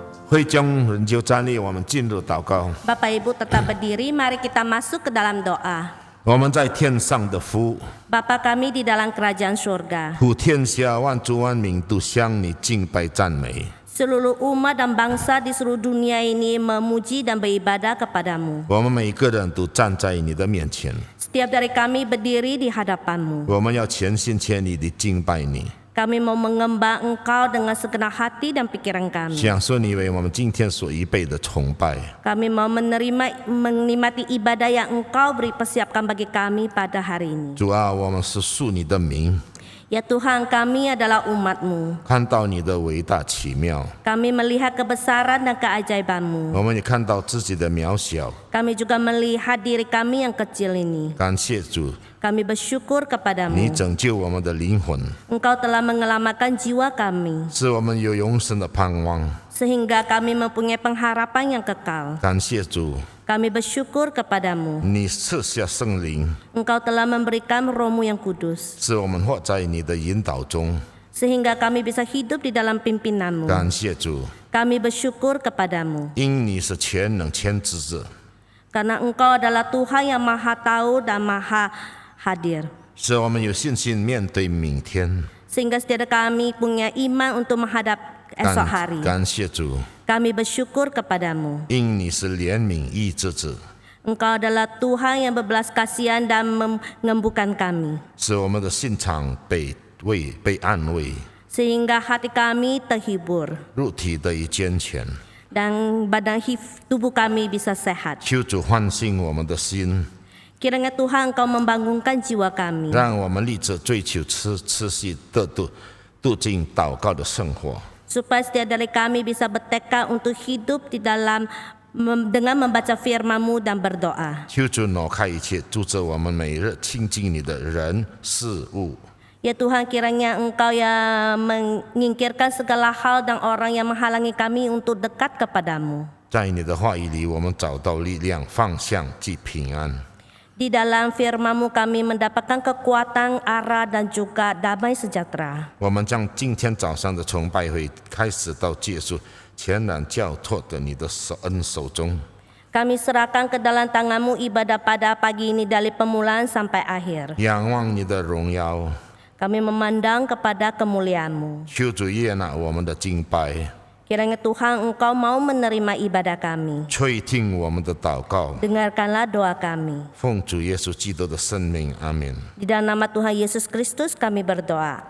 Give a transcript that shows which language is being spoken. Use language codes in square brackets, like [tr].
[zh] 会众人就站立，我们进入祷告。 [id] Bapak Ibu tetap berdiri, mari kita masuk ke dalam doa. [zh] 我们在天上的父， [id] Bapa kami di dalam kerajaan surga. [zh] 普天下万族万民都向你敬拜赞美。 [id] Seluruh umat dan bangsa di seluruh dunia ini memuji dan beribadah kepadamu. [zh] 我们每一个人都站在你的面前， [id] Setiap dari kami berdiri di hadapanmu. [zh] 我们要全心全意地敬拜你， [id] Kami mau mengembang Engkau dengan segenap hati dan pikiran kami. [zh] 享受你为我们今天所预备的崇拜。 [id] Kami mau menikmati ibadah yang Engkau beri persiapkan bagi kami pada hari ini. [zh] 主啊，我们是属你的名， [id] Ya Tuhan, kami adalah umat-Mu. [zh] 看到你的伟大奇妙， [id] Kami melihat kebesaran dan keajaiban-Mu. [zh] 我们也看到自己的渺小。 [id] Kami juga melihat diri kami yang kecil ini. [zh] 感谢主， [id] Kami bersyukur [zh] 你 [id] kepadamu. [zh] 拯救我们的灵魂， [id] Engkau telah menyelamatkan jiwa kami, [zh] 使我们有永生的盼望。 [id] sehingga kami mempunyai pengharapan yang kekal. [zh] 感谢主， [id] Kami bersyukur kepadamu. [zh] 你赐下圣灵， [id] Engkau telah memberikan Roh-Mu yang kudus, [zh] 使我们活在你的引导中。 [id] sehingga kami bisa hidup di dalam pimpinanmu. [zh] 感谢主， [id] Kami bersyukur kepadamu, [zh] 因你是全能全知者， [id] karena Engkau adalah Tuhan yang maha tahu dan maha hadir. [zh] 使我们有信心面对明天。 [id] Sehingga setiap kami punya iman untuk menghadap esok hari. [zh] 感谢主， [id] Kami bersyukur kepadamu. [zh] 因你是怜悯医治者， [id] Engkau adalah Tuhan yang berbelas kasihan dan menyembuhkan kami. [zh] 使我们的心肠被安慰， [id] Sehingga hati kami terhibur [zh] 肉体得以健全。 [id] dan badan tubuh kami bisa sehat. [zh] 求主唤醒我们的心， [id] Kiranya Tuhan Engkau membangunkan jiwa kami. [zh] 让我们立志追求持续的度进祷告的生活。 [id] Supaya setiap dari kami bisa bertekad untuk hidup di dalam dengan membaca firman-Mu dan berdoa. [zh] 求主挪开一切阻止我们每日亲近你的人事物。 [id] Ya Tuhan, kiranya Engkau yang menyingkirkan segala hal dan orang yang menghalangi kami untuk dekat kepadamu. [zh] 在你的话语里，我们找到力量、方向及平安。 [id] Di dalam firman-Mu kami mendapatkan kekuatan, arah, dan juga damai sejahtera. [zh] 我们将今天早上的崇拜会开始到结束，全然交托的你的恩手中。 [id] Kami serahkan ke dalam tangan-Mu ibadah pada pagi ini dari permulaan sampai akhir. [zh] 仰望你的荣耀， [id] Kami memandang kepada kemuliaan-Mu. [zh] 求主悦纳我们的敬拜， [id] Kiranya Tuhan Engkau mau menerima ibadah kami. [zh] 垂听我们的祷告。 [id] Dengarkanlah doa kami. [zh] 奉主耶稣基督的圣名，阿门。 [id] Di dalam nama Tuhan Yesus Kristus kami berdoa.